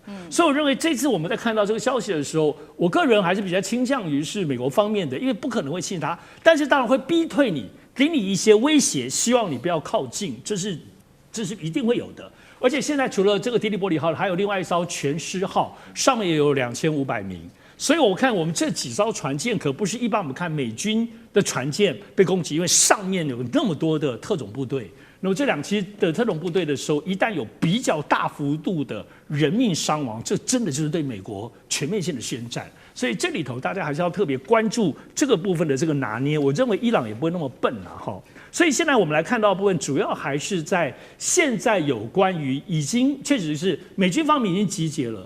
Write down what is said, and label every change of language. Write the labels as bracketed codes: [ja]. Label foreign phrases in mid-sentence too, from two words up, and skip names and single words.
[zh] 所以我認為這次我們在看到這個消息的時候，我個人還是比較傾向於是美國方面的，因為不可能會信他，但是當然會逼退你，給你一些威脅，希望你不要靠近，這是一定会有的。而且现在除了这个迪利波里号，还有另外一艘全狮号，上面也有2500名。所以我看我们这几艘船舰可不是一般我们看美軍的船艦被攻擊，因為上面有那麼多的特種部隊。那麼這兩期的特種部隊的時候，一旦有比較大幅度的人命傷亡，這真的就是對美國全面性的宣戰。所以這裡頭大家還是要特別關注這個部分的這個拿捏。我認為伊朗也不會那麼笨啊，哈。所以現在我們來看到的部分，主要還是在現在有關於已經確實是美軍方面已經集結了。